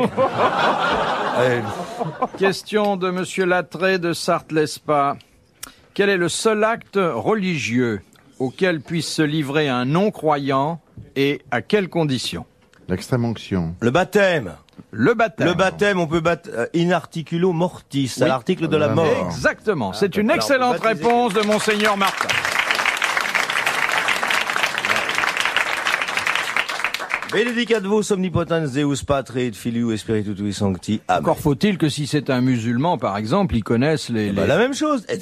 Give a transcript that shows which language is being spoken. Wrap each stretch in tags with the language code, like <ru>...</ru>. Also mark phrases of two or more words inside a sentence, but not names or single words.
<fr>Allez. Question de Monsieur Lattré de Sarthe-Lespas. Quel est le seul acte religieux auquel puisse se livrer un non-croyant et à quelles conditions? L'extrême onction. Le baptême. Le baptême. Le baptême, on peut battre</fr> <la>in articulo mortis,</la> <fr>à Oui. l'article de la mort. Exactement. C'est une alors, excellente on peut baptiser. réponse de Monseigneur Martin.</fr> <la>Benedicat vos omnipotens Deus Patre et Filius et Spiritus Sancti. Amen.</la> <fr>Encore faut-il que si c'est un musulman, par exemple, ils connaissent les... Bah, la même chose.</fr>